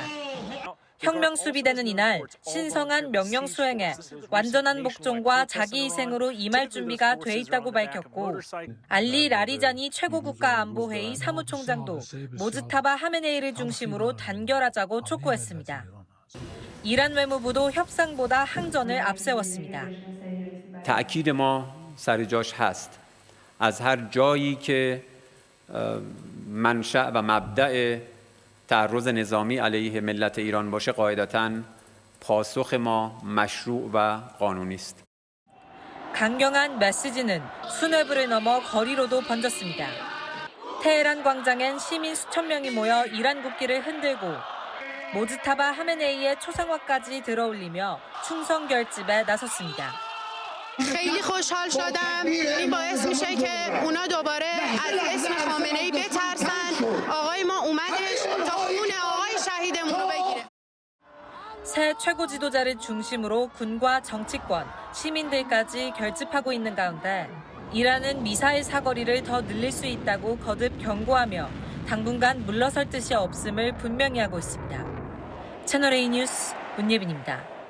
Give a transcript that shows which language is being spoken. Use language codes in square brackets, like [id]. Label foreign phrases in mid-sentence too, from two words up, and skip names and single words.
[ko] 혁명 수비대는 이날 신성한 명령 수행에 완전한 복종과 자기 희생으로 임할 준비가 돼 있다고 밝혔고 알리 라리자니 최고국가안보회의 사무총장도 모즈타바 하메네이를 중심으로 단결하자고 촉구했습니다. 이란 외무부도 협상보다 항전을 앞세웠습니다. [fa] تأکید ما سر جاش هست. از هر جایی که منشأ و مبدأ تعرض نظامی علیه ملت ایران باشه قاعدتاً پاسخ ما مشروع و قانونی است. [ko] 강경한 메시지는 수뇌부를 넘어 거리로도 번졌습니다. 테헤란 광장엔 시민 수천 명이 모여 이란 국기를 흔들고 모즈타바 하메네이의 초상화까지 들어올리며 충성 결집에 나섰습니다. [fa] خیلی خوشحال شدم. این باعث میشه که اونا دوباره از اسم خامنه‌ای بترسن. آقای ما اومدش تا خون آقای شهیدمون رو بگیره. [ko] 새 최고 지도자를 중심으로 군과 정치권, 시민들까지 결집하고 있는 가운데 이란은 미사일 사거리를 더 늘릴 수 있다고 거듭 경고하며 당분간 물러설 뜻이 없음을 분명히 하고 있습니다. 채널A 뉴스 문예빈입니다.